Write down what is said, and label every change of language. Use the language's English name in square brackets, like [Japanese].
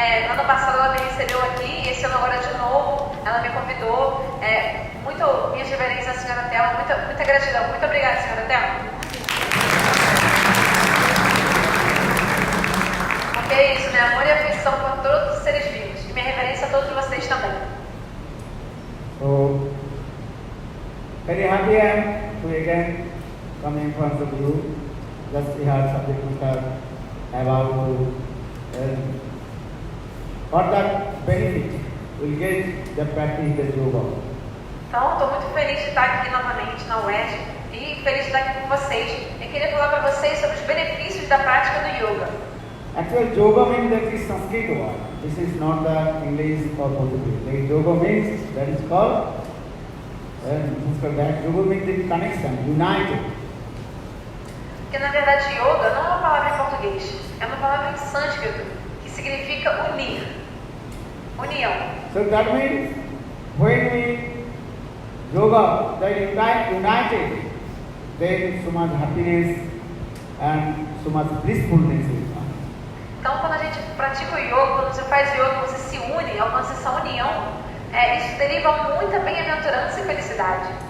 [Portuguese] Ano passado ela me recebeu aqui e esse ano agora de novo ela me convidou. Minhas reverências à senhora Thelma, muita gratidão. Muito obrigada, senhora Thelma. Porque é isso, né? Amor e afeição por todos os seres vivos. E minha reverência a todos vocês também. [English] So, very happy I am to again come in front of you. Just we have subject matter about what that benefit will get the practice the yoga. [Portuguese] Então, estou muito feliz de estar aqui novamente na UERJ e feliz de estar aqui com vocês. Eu queria falar para vocês sobre os benefícios da prática do yoga. [English] Actually, yoga means that is Sanskrit word. This is not the English or Portuguese. Like yoga means that is called. That yoga means the connection, united. [Portuguese] Porque na verdade yoga não é uma palavra em português, é uma palavra em sânscrito que significa unir, união. [English] So that means when we yoga, that united, then so much happiness and so much blissfulness is found. [Portuguese] Então quando a gente pratica o yoga, quando você faz yoga, você se une, alcança essa união, isso deriva muita bem-aventurança e felicidade.